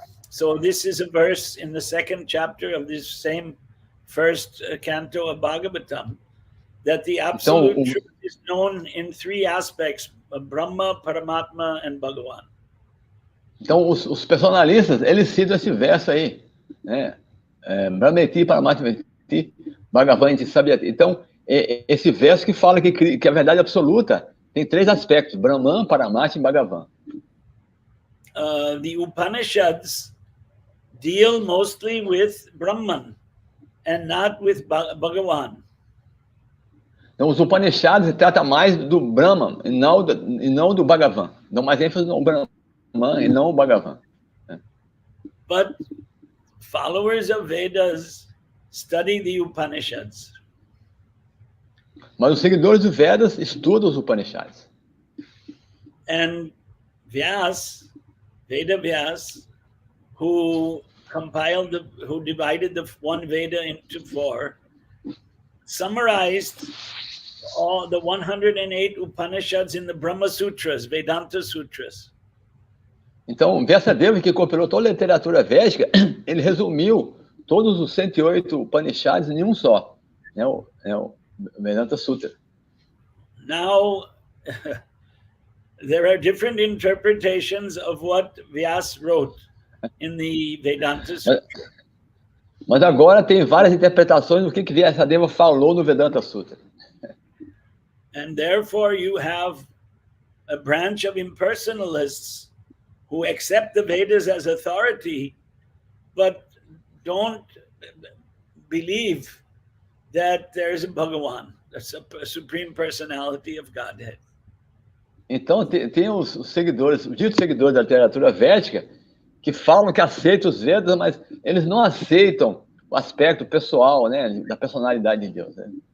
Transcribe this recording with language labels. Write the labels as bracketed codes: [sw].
[en] So this is a verse in the second chapter of this same first canto of Bhagavatam, that the absolute truth is known in three aspects: Brahma, Paramatma, and Bhagavan. [pt] Então, os personalistas, eles citam esse verso aí, né? [sa] Brahmeti, Paramatmeti, Bhagavanti, Sabhyate. [pt] Então, esse verso que fala que a verdade absoluta tem três aspectos: Brahman, Paramatma e Bhagavan. [en] The Upanishads deal mostly with Brahman and not with Bhagavan. [pt] Então, os Upanishads tratam mais do Brahman e não do Bhagavan. Dão mais ênfase no Brahman e não no Bhagavan. [en] But followers of Vedas study the Upanishads. [pt] Mas os seguidores dos Vedas estudam os Upanishads. [en] And Vyas, Veda Vyas, who divided the one Veda into four, summarized all the 108 Upanishads in the Brahma Sutras, Vedanta Sutras. [pt] Então, Vyasadeva, que compilou toda a literatura védica, ele resumiu todos os 108 Upanishads em um só, né? O Vedanta Sutra. [en] Now, there are different interpretations of what Vyas wrote in the Vedanta Sutra. [pt] Mas agora tem várias interpretações do que Vyasadeva falou no Vedanta Sutra. [en] And therefore you have a branch of impersonalists who accept the Vedas as authority, but don't believe that there's a Bhagavan, that's a supreme personality of Godhead. [pt] Então tem os seguidores, os ditos seguidores da literatura védica, que falam que aceitam os Vedas, mas eles não aceitam o aspecto pessoal, né, da personalidade de Deus. Né?